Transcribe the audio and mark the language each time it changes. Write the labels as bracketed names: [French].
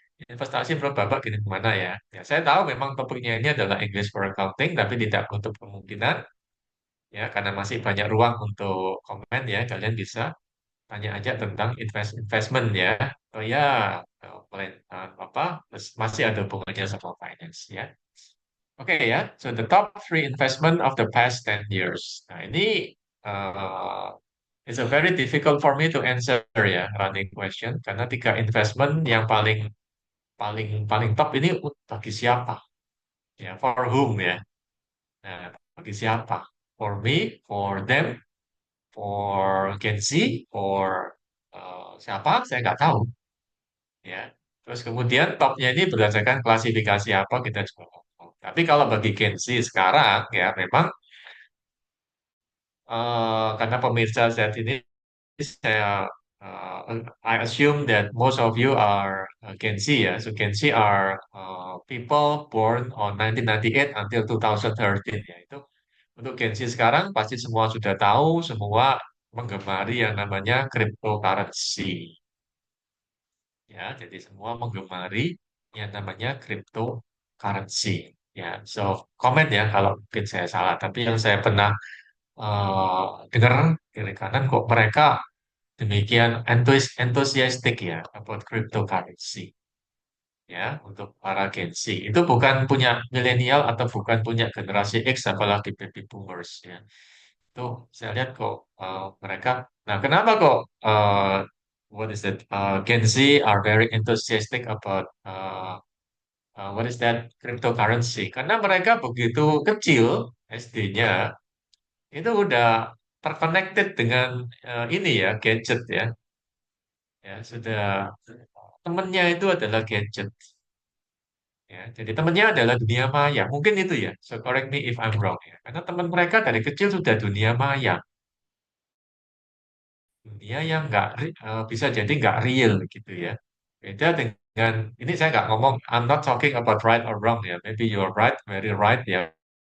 [Indonesian] Investasi menurut Bapak gini gimana ya? Ya, saya tahu memang topiknya ini adalah English for Accounting, tapi tidak untuk kemungkinan ya, karena masih banyak ruang untuk komen ya. Kalian bisa tanya aja tentang investment ya. Oh ya, apa masih ada hubungannya sama finance ya. Oke ya, [English] so the top three investment of the past 10 years. [Indonesian] Nah ini uh, [English] it's a very difficult for me to answer [Indonesian] ya, running question, karena tiga investment yang paling paling paling top ini bagi siapa? Ya, [English] for whom [Indonesian] ya? Nah, bagi siapa? [English] For me, for them, for Gen Z, for [Indonesian] siapa? Saya nggak tahu. Ya. Terus kemudian topnya ini berdasarkan klasifikasi apa kita juga ngomong. Tapi kalau bagi Gen Z sekarang ya memang karena pemirsa saat ini saya [English] I assume that most of you are Gen Z [Indonesian] ya. [English] So Gen Z are people born on 1998 until 2013 ya. [Indonesian] Itu untuk Gen Z sekarang pasti semua sudah tahu, semua menggemari yang namanya cryptocurrency. Ya, jadi semua menggemari yang namanya cryptocurrency. Ya, so komen ya kalau mungkin saya salah. Tapi yang saya pernah dengar kiri kanan kok mereka demikian enthusiastic ya about cryptocurrency. Ya, untuk para Gen Z. Itu bukan punya milenial atau bukan punya generasi X apalagi baby boomers ya. Itu saya lihat kok mereka. Nah, kenapa kok [English] what is that? Gen Z are very enthusiastic about what is that cryptocurrency? [Indonesian] Karena mereka begitu kecil SD-nya itu udah terconnected dengan ini ya gadget ya, ya sudah temennya itu adalah gadget. Ya, jadi temennya adalah dunia maya. Mungkin itu ya. [English] So correct me if I'm wrong [Indonesian] ya. Karena teman mereka dari kecil sudah dunia maya. Dunia yang nggak bisa jadi nggak real gitu ya. Beda dengan ini saya nggak ngomong [English] I'm not talking about right or wrong [Indonesian] ya. [English] Maybe you're right, very right ya.